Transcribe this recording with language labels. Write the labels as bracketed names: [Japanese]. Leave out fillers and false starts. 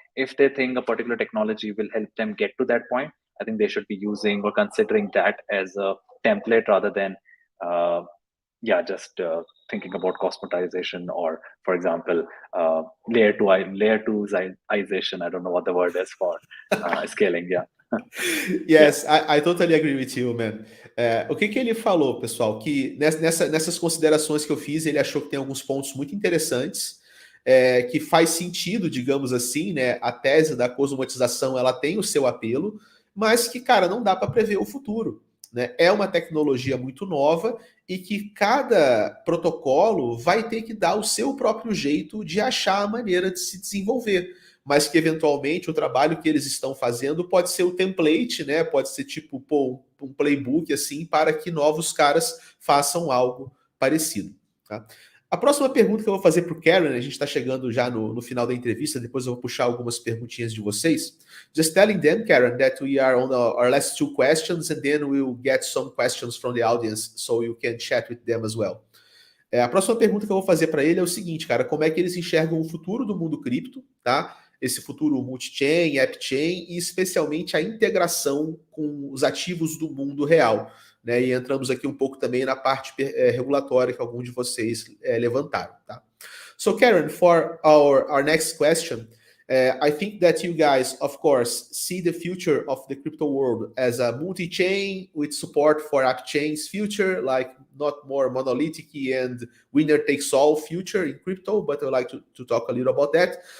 [English] If they think a particular technology will help them get to that point, I think they should be using or considering that as a template rather than just thinking about cosmotization or, for example, layer twoization. I don't know what the word is for scaling. Yeah. Yes, I totally agree with you, man. [Portuguese] O que ele falou, pessoal, que nessas considerações que eu fiz, ele achou que tem alguns pontos muito interessantes, que faz sentido, digamos assim, né? A tese da cosmotização, ela tem o seu apelo, mas que, cara, não dá para prever o futuro, né? É uma tecnologia muito nova e que cada protocolo vai ter que dar o seu próprio jeito de achar a maneira de se desenvolver, mas que eventualmente o trabalho que eles estão fazendo pode ser o template, né? Pode ser tipo um playbook assim para que novos caras façam algo parecido. Tá? A próxima pergunta que eu vou fazer para o Karan, a gente está chegando já no final da entrevista, depois eu vou puxar algumas perguntinhas de vocês. [English] Just telling them, Karan, that we are on our last two questions and then we'll get some questions from the audience so you can chat with them as well. [Portuguese] A próxima pergunta que eu vou fazer para ele é o seguinte, cara, como é que eles enxergam o futuro do mundo cripto, tá? Esse futuro multi-chain, app-chain e especialmente a integração com os ativos do mundo real. Né? E entramos aqui um pouco também na parte regulatória que alguns de vocês levantaram. Tá? [English] So, Karan, for our next question, I think that you guys, of course, see the future of the crypto world as a multi-chain with support for app chains future, like not more monolithic and winner takes all future in crypto, but I'd like to talk a little about that.